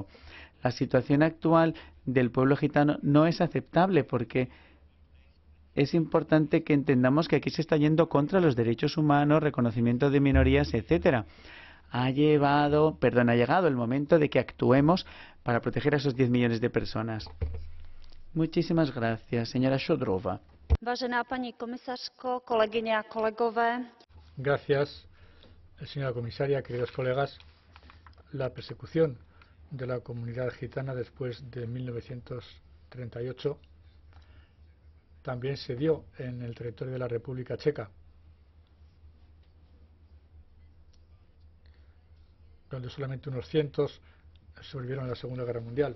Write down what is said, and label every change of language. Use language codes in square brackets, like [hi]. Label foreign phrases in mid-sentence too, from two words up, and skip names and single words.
[es] La situación actual del pueblo gitano no es aceptable porque es importante que entendamos que aquí se está yendo contra los derechos humanos, reconocimiento de minorías, etcétera. Ha llegado el momento de que actuemos para proteger a esos 10 millones de personas. Muchísimas gracias, señora Šojdrová. [cs] Vážená paní komisařko, kolegyně a kolegové. [es] Gracias, señora comisaria, queridos colegas. La persecución de la comunidad gitana después de 1938 también se dio en el territorio de la República Checa, donde solamente unos cientos sobrevivieron a la Segunda Guerra Mundial.